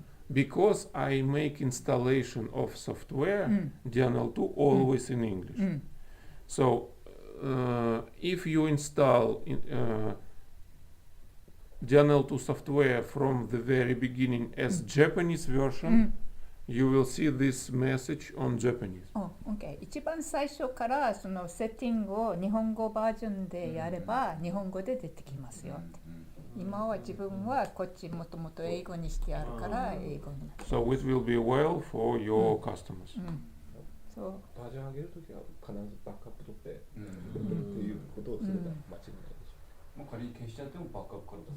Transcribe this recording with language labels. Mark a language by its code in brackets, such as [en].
[en] Because I make installation of software, DNL2 always in English. So if you install DNL2 software from the very beginning as Japanese version, you will see this message on Japanese. OK。 [ja] 一番最初からそのセッティングを日本語バージョンでやれば日本語で出てきますよって。今は自分はこっちもともと英語にしてあるから英語に。 [en] So it will be well for your customers. [ja] そう。バージョン上げるときは必ずバックアップ取ってっていうことをすれば間違いないでしょ。もう仮に消しちゃってもバックアップから出す